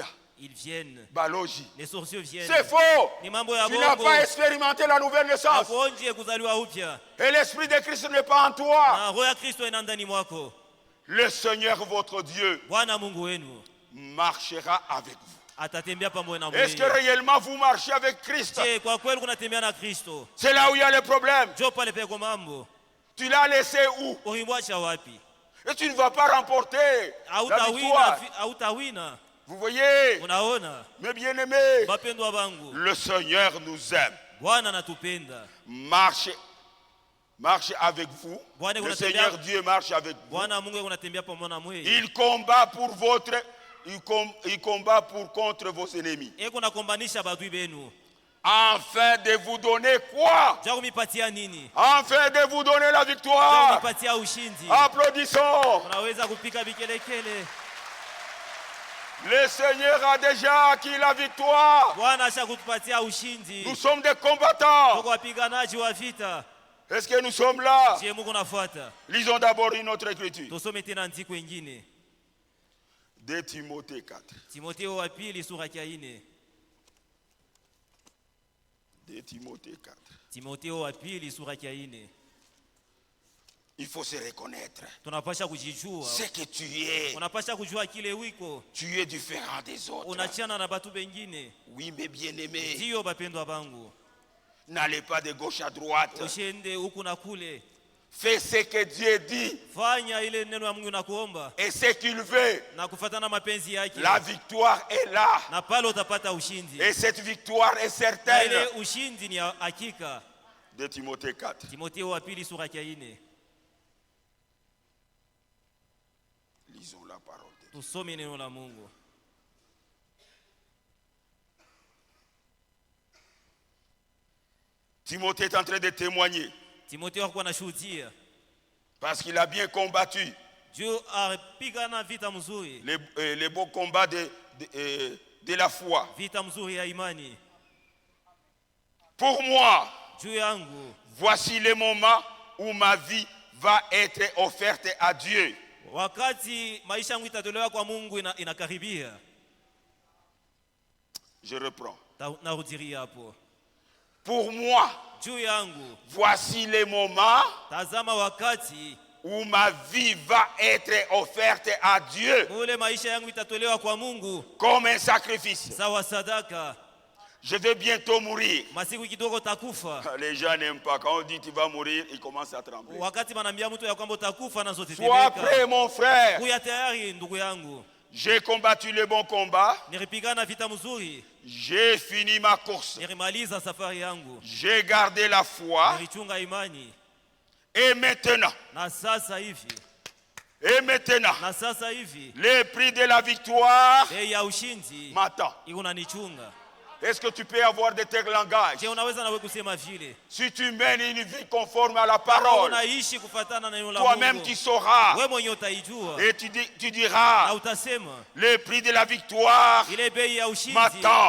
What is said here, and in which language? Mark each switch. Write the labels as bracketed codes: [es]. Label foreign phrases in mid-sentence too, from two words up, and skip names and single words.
[fr] ils viennent. Baloji. Les sorciers viennent. C'est faux. Tu n'as pas expérimenté la nouvelle naissance. Et l'Esprit de Christ n'est pas en toi. Le Seigneur votre Dieu marchera avec vous. [sw] Atatembea pamoja na [fr] Est-ce que réellement vous marchez avec Christ? [sw] Je, kwa kweli unatembea na Kristo? [fr] C'est là où il y a le problème. [sw] Jo pale peko mambo. [fr] Tu l'as laissé où? [sw] Ulimwacha wapi? [fr] Et tu ne vas pas remporter la victoire. [sw] Hautawina. [fr] Vous voyez? [sw] Unaona? [fr] Mes bien-aimés, [sw] Bapendwa bangu, [fr] le Seigneur nous aime. [sw] Bwana anatupenda. [fr] Marchez avec vous. Le Seigneur Dieu marche avec vous. [sw] Bwana Mungu unatembea pamoja na mwe. [fr] Il combat pour il combat contre vos ennemis. [sw] Eko nakombanisha badui benu. [fr] Afin de vous donner quoi? [sw] Jakumipatia nini? [fr] Afin de vous donner la victoire. [sw] Jakumipatia ushindi. [fr] Applaudissons. [sw] Unaweza kupika bikelekele. [fr] Le Seigneur a déjà acquis la victoire. [sw] Bwana ashakutupatia ushindi. [fr] Nous sommes des combattants. [sw] Tuko wapiganaji wa vita. [fr] Est-ce que nous sommes là? [sw] Je, Mungu nafuata. [fr] Lisons d'abord une autre écriture. [sw] Tusome tena andiko ingine. [fr] De Timothée 4. [sw] Timotheo wa pili sura ya 4. [fr] De Timothée 4. [sw] Timotheo wa pili sura ya 4. [fr] Il faut se reconnaître. [sw] Tunapasha kujijua. [fr] C'est que tu es. [sw] Unapasha kujua kile wiko. [fr] Tu es différent des autres. [sw] Unachana na batu bengine. [fr] Oui, mes bien-aimés. [sw] Ndio bapendwa bangu. [fr] N'allez pas de gauche à droite. [sw] Ushende huku na kule. [fr] Fais ce que Dieu dit. [sw] Fanya ile neno ya Mungu nakuomba. [fr] Et ce qu'il veut. [sw] Na kufuatana mapenzi yake. [fr] La victoire est là. [sw] Na pale utapata ushindi. [fr] Et cette victoire est certaine. [sw] Ile ushindi ni hakika. [fr] De Timothée 4. [sw] Timotheo wa pili sura ya 4. [fr] Lisons la parole de Dieu. [sw] Tusome neno la Mungu. [fr] Timothée est en train de témoigner. [sw] Timotheo alikuwa anashuhudia. [fr] Parce qu'il a bien combattu. [sw] Dieu apigana vita mzuri. [fr] Les beaux combats de la foi. [sw] Vita mzuri ya imani. [fr] Pour moi, [sw] juu yangu, [fr] voici le moment où ma vie va être offerte à Dieu. [sw] Wakati maisha yangu itatolewa kwa Mungu inakaribia. [fr] Je reprends. [sw] Narudiria hapo. [fr] Pour moi, [sw] juu yangu, [fr] voici le moment [sw] tazama wakati [fr] où ma vie va être offerte à Dieu. [sw] Ule maisha yangu itatolewa kwa Mungu [fr] comme un sacrifice. [sw] Sawa sadaka. [fr] Je vais bientôt mourir. [sw] Masiku kidogo takufa. [fr] Les gens n'aiment pas. Quand on dit tu vas mourir, ils commencent à trembler. [sw] Wakati manambia mtu ya kwamba utakufa na zote tebeka. [fr] Sois prêt mon frère. [sw] Kuya tayari ndugu yangu. [fr] J'ai combattu le bon combat. [sw] Nilipigana vita mzuri. [fr] J'ai fini ma course. [sw] Nilimaliza safari yangu. [fr] J'ai gardé la foi. [sw] Nilichunga imani. [fr] Et maintenant. [sw] Na sasa hivi. [fr] Et maintenant. [sw] Na sasa hivi. [fr] Le prix de la victoire. [sw] Bei ya ushindi. [fr] M'attend. [sw] Unanichunga. [fr] Est-ce que tu peux avoir de tels langages? Si tu mènes une vie conforme à la parole, toi-même tu sauras. Et tu diras, le prix de la victoire m'attend.